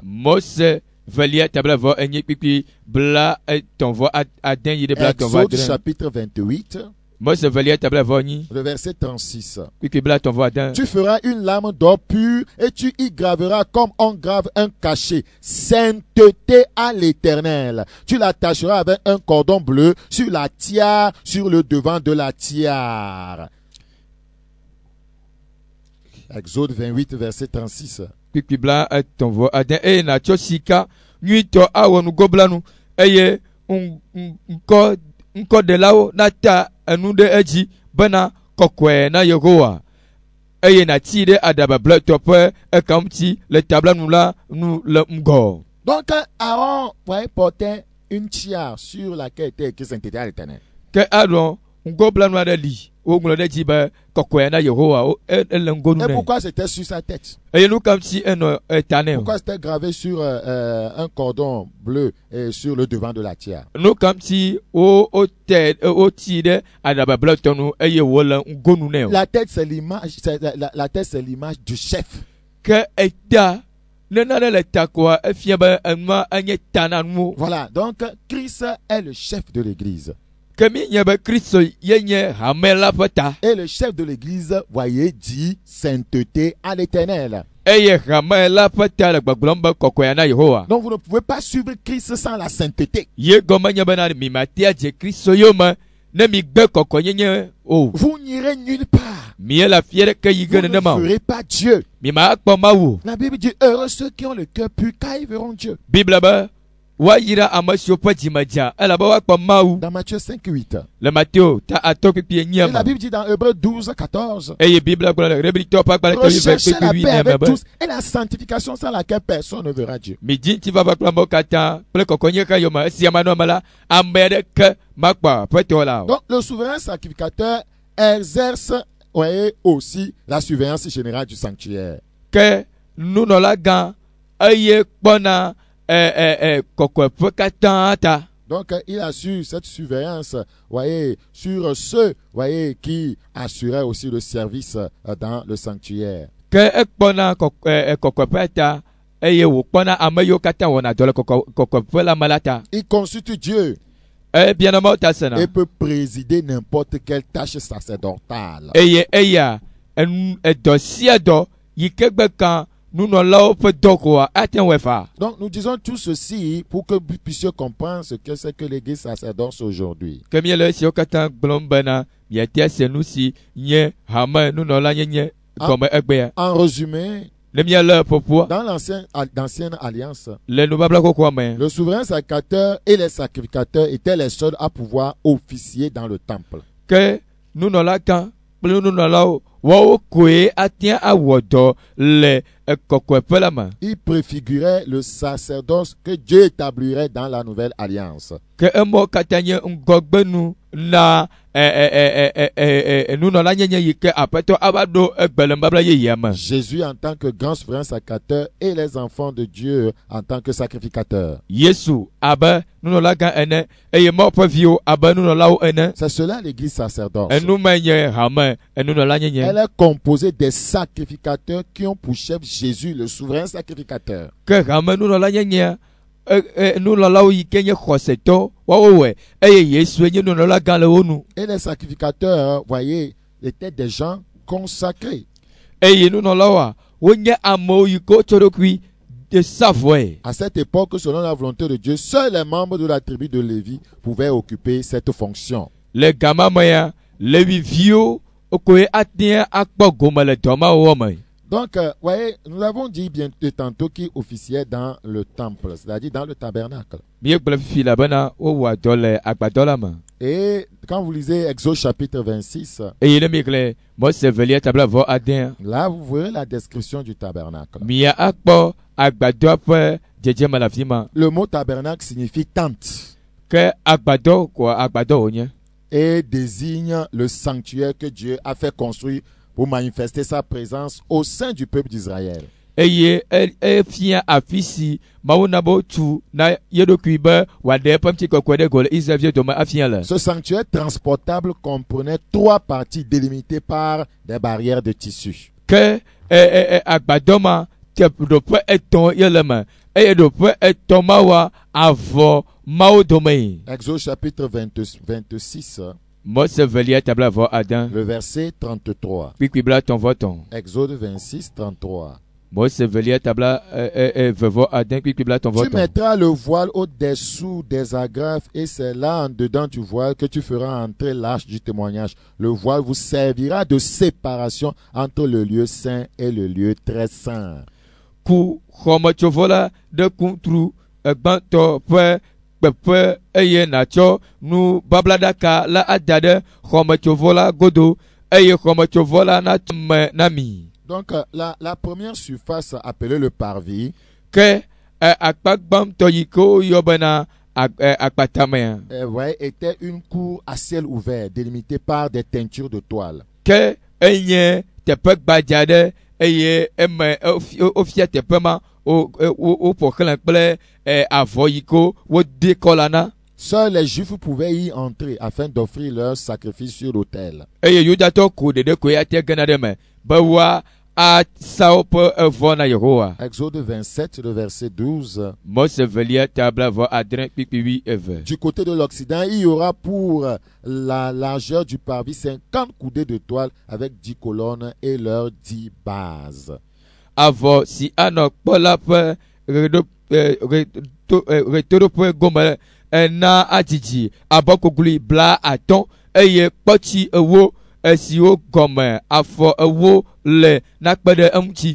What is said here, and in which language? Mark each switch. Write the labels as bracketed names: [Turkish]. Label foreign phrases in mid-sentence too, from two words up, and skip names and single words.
[Ewe] Mose velia tabla vɔ enyi kpikpi bla etɔ̃ vɔ ade yi ɖe bla etɔ̃ vɔ [French] Exode [Ewe] adre. [French] chapitre 28, [Ewe] Mose velia tabla vɔ nyi [French] le verset 36. [Ewe] kpikpi bla etɔ̃ vɔ ade. [French] Tu feras une lame d'or pure et tu y graveras comme on grave un cachet. Sainteté à l'Éternel. Tu l'attacheras avec un cordon bleu sur la tiare, sur le devant de la tiare. Exode 28, verset 36. [Ewe] Kpikpi bla etɔ̃ vɔ ade eye natsɔ sika nyuitɔ awɔ nugoblanu eye ŋkɔɖelawo nata enu ɖe edzi bena kɔkɔe na Yehowa eye nati ɖe aɖaba bletɔ ƒe eka ŋuti le tablanu la nu le ŋgɔ. [French] Donc Aaron portait une tiare sur laquelle était écrit sainteté à l'Éternel. [Ewe] Ke Aaron ŋgoblanu aɖe li woŋlɔ ɖe dzi be kɔkɔe na Yehowa ele ŋgonu [French] Et [Ewe] nɛ. [French] pourquoi c'était sur sa tête? [Ewe] Eye nu ka ŋuti enɔ eta nɛ o. [French] Pourquoi c'était gravé sur un cordon bleu et sur le devant de la tiare? [Ewe] Nu ka ŋuti woti ɖe aɖaba bletɔ nu eye wole ŋgonu nɛ o. [French] La tête, c'est l'image, la tête, c'est l'image du chef. [Ewe] Ke eta ne nane le ta koa efia be enua enye ta na nuwo. [French] Voilà, donc Christ est le chef de l'église. [Ewe] Ke mi nye be Kristo ye nye hame la ƒe ta. [French] Et le chef de l'église, voyez, dit sainteté à l'Éternel. [Ewe] Eye hame la ƒe ta le gbagblɔm be kɔkɔe na Yehowa. [French] Donc vous ne pouvez pas suivre Christ sans la sainteté. [Ewe] Ye gɔme nye bena mi mate adze Kristo yome ne mi gbe kɔkɔnyenye o. [French] Vous n'irez nulle part. [Ewe] Mi le afia ɖeke yi [French] Vous [Ewe] ge ne nenema o. [French] verrez pas Dieu. [Ewe] Mi ma akpɔ Mawu. [French] La Bible dit, heureux ceux qui ont le cœur pur, car ils verront Dieu. [Ewe] Bible be woayra ame siwo ƒe dzime dza elabe woakpɔ Mawu. [French] Dans Matthieu 5, 8. [Ewe] Le Mateo ta atɔ kpikpi enyi [French] Et la [Ewe] me. [French] Bible dit dans Hébreux 12, 14. [Ewe] Eye Bible gblɔ le Hebritɔwo ƒe agbalẽ tɔ yi ve [French] Recherchez la [Ewe] kpekpe [French] paix avec [Ewe] be [French] tous et la sanctification sans laquelle personne ne verra Dieu. [Ewe] mi dzi ŋuti vava kple amewo katã kple kɔkɔnye xe yome esi ame nɔ me la ame aɖeke makpɔ aƒetɔ la o. [French] Donc le souverain sacrificateur exerce aussi la surveillance générale du sanctuaire. [Ewe] Ke nunɔla gã eye kpɔna kɔkɔeƒe katã ta. [French] Donc il assure cette surveillance, sur ceux, qui assuraient aussi le service dans le sanctuaire. [Ewe] Ke ekpɔna kɔkɔeƒea ta eye wòkpɔna ame yiwo katã wɔna dɔ le kɔkɔeƒe la me la ta. [French] Il consulte Dieu [Ewe] Biana mawo ta sena. [French] et peut présider n'importe quelle tâche sacerdotale. [Ewe] Eye eya dɔ sia dɔ yi ke gbe kan nunɔlawo ƒe dɔ koa ate ŋu fa. [French] Donc nous disons tout ceci pour que vous puissiez comprendre ce que c'est que l'église sacerdoce aujourd'hui. [Ewe] Ke míele esiwo katã gblɔm bena miate se nu si nye hame nunɔla nyenye gɔme egbea. [French] En résumé, [Ewe] Ne míele ƒoƒoa [French] dans l'ancienne alliance, [Ewe] le nubabla xoxoa me, [French] le souverain sacrificateur et les sacrificateurs étaient les seuls à pouvoir officier dans le temple. [Ewe] ke nunɔla gã kple nunɔlawo woawo koe ate awɔ dɔ le kɔkɔeƒe la me. [French] Il préfigurait le sacerdoce que Dieu établirait dans la nouvelle alliance. [Ewe] Ke emɔ katã nye ŋgɔgbenu na nunɔla nyenye yi ke aƒetɔ ava ɖo egbe le nubabla yeyea me. [French] Jésus en tant que grand souverain sacrificateur et les enfants de Dieu en tant que sacrificateurs. [Ewe] Yesu abe nunɔla gã ene eye Mawu ƒe viwo abe nunɔlawo ene. [French] C'est cela l'église sacerdoce. [Ewe] Enume nye hame nunɔla nyenye. [French] Elle est composée des sacrificateurs qui ont pour chef Jésus, le souverain sacrificateur. [Ewe] Ke hame nunɔla nyenyea nunɔlawo yi ke nye xɔsetɔ woawo wɔe eye Yesue nye nunɔla gã le wo nu. [French] Et les sacrificateurs, voyez, étaient des gens consacrés. [Ewe] Eye nunɔlawoa wonye amewo yi ke wotsɔ ɖokui de sa vɔe. [French] À cette époque, selon la volonté de Dieu, seuls les membres de la tribu de Lévi pouvaient occuper cette fonction. [Ewe] Le gama mea Leviviwo koe ate akpɔ gome le dɔ ma wɔwɔ me. [French] Donc, voyez, nous avons dit bien tantôt qui officiait dans le temple, c'est-à-dire dans le tabernacle. [Ewe] Míegblɔ fifi la bena wowɔa dɔ le agbadɔ la me. [French] Et quand vous lisez Exode chapitre 26, [Ewe] Eye ne miegblẽ Mose velia tabla vɔ adea. [French] là vous verrez la description du tabernacle. [Ewe] Mia akpɔ agbadɔ ƒe dzedzeme le afi ma. [French] Le mot tabernacle signifie tente [Ewe] Ke agbadɔ koa agbadɔ wonye. [French] et désigne le sanctuaire que Dieu a fait construire pour manifester sa présence au sein du peuple d'Israël. [Ewe] Eye efia afi si Mawu na be wotu na ye ɖokui be wòaɖe eƒe ŋutikɔkɔe ɖe go le Israelviwo dome afia le. [French] Ce sanctuaire transportable comprenait 3 parties délimitées par des barrières de tissu. [Ewe] Ke agbadɔ ma ɖoƒe etɔ̃ ye le me eye ɖoƒe etɔ̃ ma wa avɔ Mawu dome. [French] Exode chapitre 26, [Ewe] Mose velia tabla vɔ ade. [French] le verset 33. [Ewe] Kpikpi bla tɔ̃ vɔ tɔ̃. [French] Exode 26, 33. [Ewe] Mose velia tabla vevɔ ade kpikpi bla tɔ̃ vɔ [French] Tu [Ewe] tɔ̃. [French] mettras le voile au-dessous des agrafes et c'est là en dedans du voile que tu feras entrer l'arche du témoignage. Le voile vous servira de séparation entre le lieu saint et le lieu très saint. [Ewe] Ku xɔmetsovɔ la ɖe kutru gbãtɔ ƒe kpeƒe eye nàtsɔ nu bablaɖaka la ada ɖe xɔmetsovɔ la godo eye xɔmetsovɔ la natso me na mi. [French] Donc la première surface appelée le parvis [Ewe] Ke akpa gbãtɔ yi ke woyɔ bena akpatamea. [French] ouais, était une cour à ciel ouvert délimitée par des teintures de toile. [Ewe] Ke enye teƒe gbadza ɖe eye eme wofia teƒe ma woƒo xlẽ kple avɔ yi ke wode kɔ la na. [French] Seuls les Juifs pouvaient y entrer afin d'offrir leur sacrifice sur l'autel. [Ewe] Eye Yudatɔ ko ɖeɖe koe ate gena ɖe me be woa asa woƒe evɔ na Yehowa. [French] Exode 27, le verset 12. [Ewe] Mose velia tabla vɔ adre kpikpi eve. [French] Du côté de l'Occident, il y aura pour la largeur du parvis 50 coudées de toile avec 10 colonnes et leurs 10 bases. [Ewe] Avɔ si anɔ kpɔ la ƒe ɣetoɖoƒe gome na adidi abɔkogli bla atɔ̃ eye kpɔtsi ewo esiwo gɔme afɔ ewo le nakpe ɖe eŋuti.